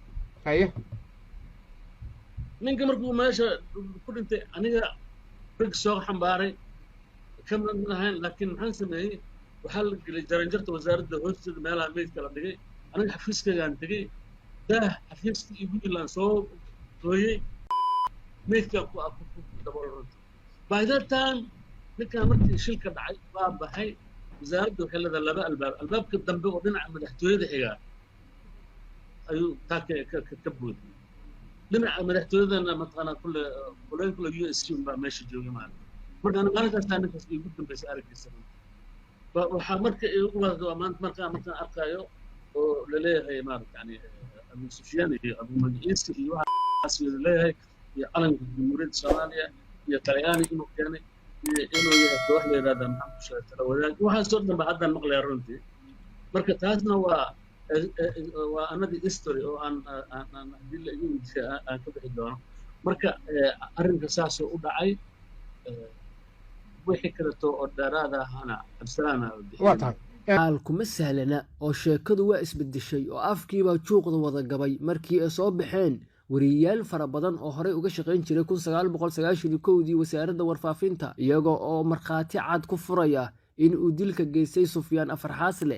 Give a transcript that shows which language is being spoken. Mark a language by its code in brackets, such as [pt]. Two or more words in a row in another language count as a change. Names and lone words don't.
[so] ninka markuu meesha ku dhintay aniga rig soo xambaaray kama lahayn laakiin maxaan sameeyey waxaa la gelay jaranjarta wasaaradda hoosteeda meelaha meydka la dhigay aniga xafiiskaygaan tegey daah xafiiska igu yilaan soo hooyey meydka ku daboolay. [en] By that time [so] ninkan markii shilka dhacay waa baxay wasaaradda waxay leedahay laba albaabka dambe oo dhinaca madaxtooyada xigaa ayuu Taakeeye ka booday dhinaca madaxtooyadana mataqaanaa kulle USC baa meesha joogay marka maalintaas ninkaas igu dambeysay araggiisa waxaa marka igu wada markaan arkayo oo la leeyahay maaragta yani Abu Sufyaan iyo Abu Magiis iyo waxaas leeyahay iyo calanka jamhuuriyadda Soomaaliya iyo Talyaani inuu keenay inuu yahay koox la yiraahdo maxaan ku sheegay tala wadaag waxaas soo dhanba haddaan maqlayaa runtii marka taasna waa [en] another history [so] oo aan haddii la igu weydiiyo aan ka bixi doono marka arrinka saasoo u dhacay wixii kaleeto oo dheeraad ahana Cabdisalaan xaal kuma sahlana oo sheekadu waa isbedeshay oo afkiibaa juuqda wada gabay markii ay soo baxeen wariyayaal fara badan oo horey uga shaqayn jiray 1991 wasaaradda warfaafinta, iyagoo oo markhaati cad ku furaya in uu dilka geystay Sufyaan Afar Xaasle.